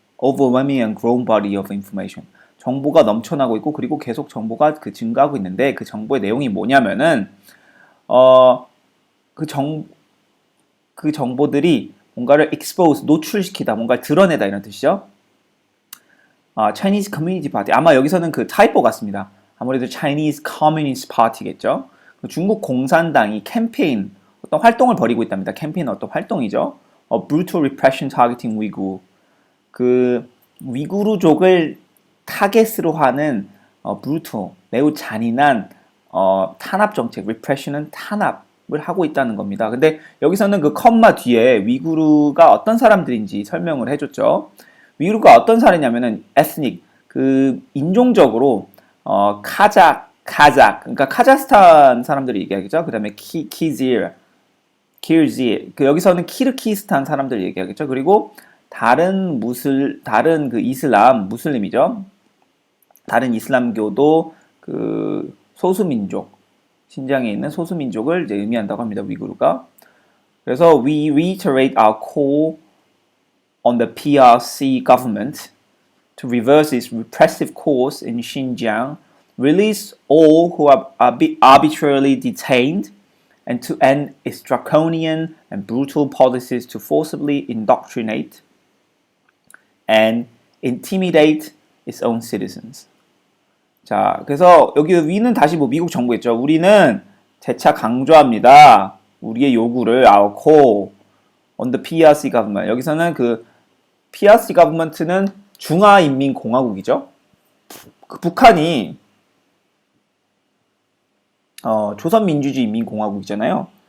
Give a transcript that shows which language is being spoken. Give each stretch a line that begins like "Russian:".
English: Overwhelming and growing body of information.
Korean: 정보가 넘쳐나고 있고 그리고 계속 정보가 증가하고 있는데 그 정보의 내용이 뭐냐면은 그 정보들이 뭔가를 expose, 노출시키다, 뭔가를 드러내다 이런 뜻이죠.
English: Chinese Community Party.
Korean: 아마 여기서는 그 타이포 같습니다. 아무래도 Chinese Communist Party겠죠. 중국 공산당이 캠페인, 어떤 활동을 벌이고 있답니다. 캠페인은 어떤 활동이죠.
English: Brutal Repression Targeting Uyghur.
Korean: 그 위구르족을 타겟으로 하는 brutal, 매우 잔인한 탄압 정책, repression은 탄압을 하고 있다는 겁니다. 근데 여기서는 그 컴마 뒤에 위구르가 어떤 사람들인지 설명을 해줬죠. 위구르가 어떤 사람이냐면은 ethnic, 그 인종적으로 카자크, 그러니까 카자흐스탄 사람들이 얘기하겠죠. 그 다음에 키르지르, 그 여기서는 키르키스탄 사람들 얘기하겠죠. 그리고 다른 그 무슬림이죠. 다른 이슬람교도 그 소수민족, 신장에 있는 소수민족을 이제 의미한다고 합니다. 위구르가.
English: 그래서 we reiterate our call on the PRC government to reverse its repressive course in Xinjiang, release all who are arbitrarily detained, and to end its draconian and brutal policies to forcibly indoctrinate and intimidate its own citizens.
Korean: 자, 그래서 여기 위는 다시 미국 정부겠죠. 우리는 재차 강조합니다. 우리의 요구를
English: our call on the PRC government.
Korean: 여기서는 그 PRC government는 중화인민공화국이죠. 그 북한이 조선민주주의인민공화국이잖아요.